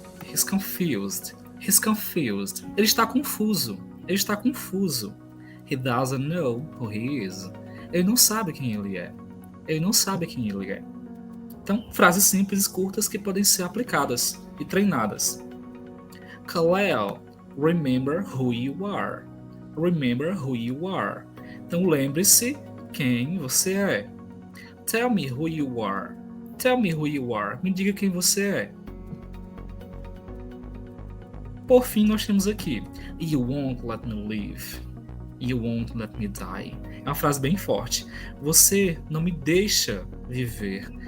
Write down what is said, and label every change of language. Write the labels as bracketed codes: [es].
[en] He's confused. He's confused. [pt] Ele está confuso. Ele está confuso. [en] He doesn't know who he is. [pt] Ele não sabe quem ele é. Ele não sabe quem ele é. Então, frases simples e curtas que podem ser aplicadas e treinadas. [en] Kal-El, remember who you are. Remember who you are. [pt] Então, lembre-se quem você é. [en] Tell me who you are. Tell me who you are. [pt] Me diga quem você é. Por fim, nós temos aqui: [en] You won't let me live. You won't let me die. [pt] É uma frase bem forte. Você não me deixa viver.